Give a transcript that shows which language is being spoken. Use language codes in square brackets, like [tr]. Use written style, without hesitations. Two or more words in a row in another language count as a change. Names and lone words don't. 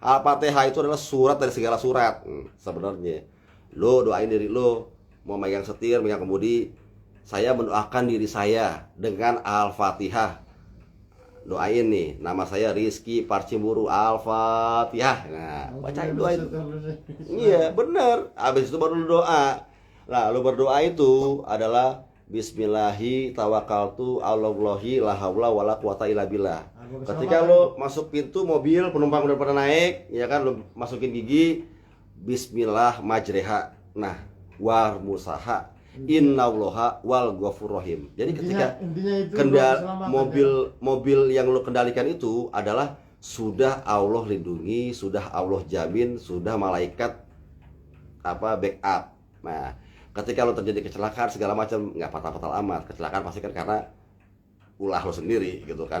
[id] Al-Fatihah itu adalah surat dari segala surat. Sebenarnya lo doain diri lo, mau megang setir, megang kemudi, saya mendoakan diri saya dengan Al-Fatihah. Doain nih, nama saya Rizky Parcimburu, Al-Fatihah. Nah, bacain doa itu. Iya, bener. Habis itu baru lu doa. Nah, lu berdoa itu adalah [ar] بسم الله توكلت على الله لا حول ولا قوة إلا بالله. [id] Ketika lu masuk pintu mobil, penumpang udah pada naik, ya kan, lu masukin gigi [ar] بسم الله مجراها. [id] Nah, [ar] ومرساها إن الله الغفور رحيم. [id] Jadi ketika mobil yang lu kendalikan itu adalah sudah Allah lindungi, sudah Allah jamin, sudah malaikat backup. Nah, ketika lo terjadi kecelakaan segala macam, nggak fatal-fatal amat. Kecelakaan pasti kan karena ulah lo sendiri gitu kan.